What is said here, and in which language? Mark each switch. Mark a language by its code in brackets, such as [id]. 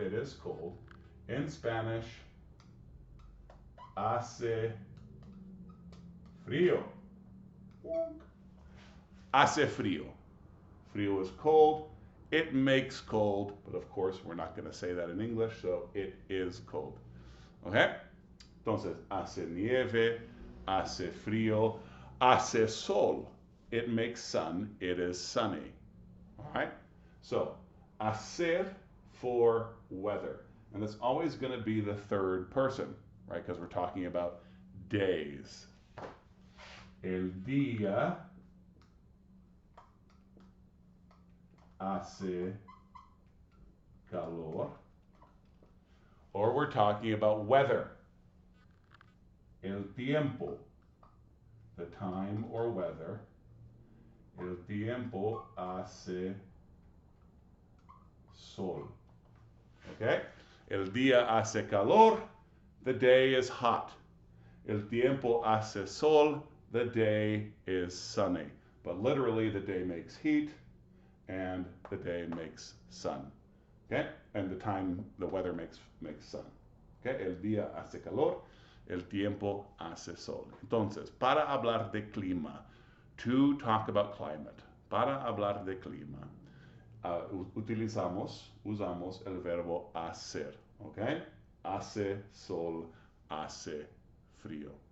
[en] It is cold. In Spanish, [es] hace frío. Hace frío. Frío [en] is cold. It makes cold, but of course we're not going to say that in English, so it is cold. Okay? [es] Entonces, hace nieve, hace frío, hace sol. [en] It makes sun, it is sunny. All right? So, hacer for weather. And it's always going to be the third person, right? Because we're talking about days. [es] El día hace calor. [en] Or we're talking about weather. [es] El tiempo, [en] the time or weather. [es] El tiempo hace sol. Okay? El día hace calor, [en] the day is hot. [es] El tiempo hace sol, [en] the day is sunny. But literally, the day makes heat and the day makes sun. Okay? And the weather makes sun. Okay? [es] El día hace calor, el tiempo hace sol. Entonces, para hablar de clima, [en] to talk about climate, [es] para hablar de clima, usamos el verbo hacer. Okay? Hace sol, hace frío.